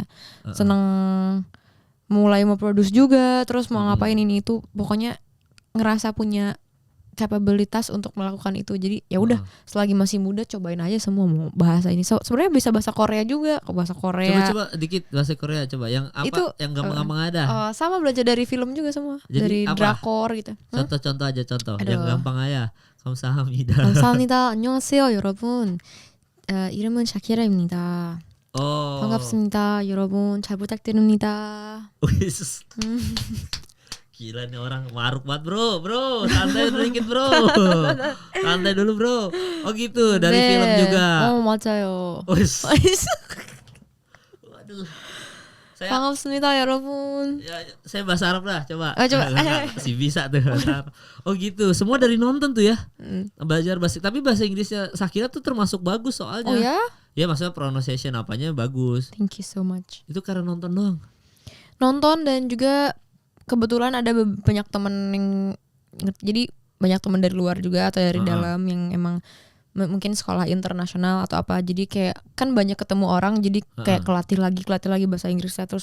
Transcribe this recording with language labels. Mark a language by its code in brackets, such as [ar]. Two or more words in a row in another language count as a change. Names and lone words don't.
[id] Seneng mulai mau produce juga terus mau ngapain ini itu pokoknya ngerasa punya kapabilitas untuk melakukan itu. Jadi ya udah selagi masih muda cobain aja semua mau bahasa ini. Sebenarnya bisa bahasa Korea juga, bahasa Korea. Coba dikit bahasa Korea coba. Yang apa? Itu, yang gampang-gampang ada. Sama belajar dari film juga semua. Jadi dari apa? Drakor gitu. Contoh aja yang gampang aja. [ko] 감사합니다. 감사합니다. 안녕하세요, 여러분. 이름은 샤키라입니다. 반갑습니다, 여러분. 잘 부탁드립니다. [id] Gila nih orang maruk banget bro santai dikit bro santai dulu bro. Oh gitu dari film juga. [ko] Oh 맞아요. [id] Waduh [ko] 반갑습니다 여러분. [id] Ya, saya bahasa Arab lah coba. Coba. Si bisa tuh bahasa Arab. Oh gitu semua dari nonton tuh ya. Belajar bahasa tapi bahasa Inggrisnya Shakira tuh termasuk bagus soalnya. Oh ya? Ya maksudnya pronunciation apanya bagus. [en] Thank you so much. [id] Itu karena nonton doang? Nonton dan juga kebetulan ada banyak temen yang jadi banyak teman dari luar juga atau dari dalam yang emang mungkin sekolah internasional atau apa, jadi kayak kan banyak ketemu orang, jadi kayak kelatih lagi bahasa Inggrisnya terus.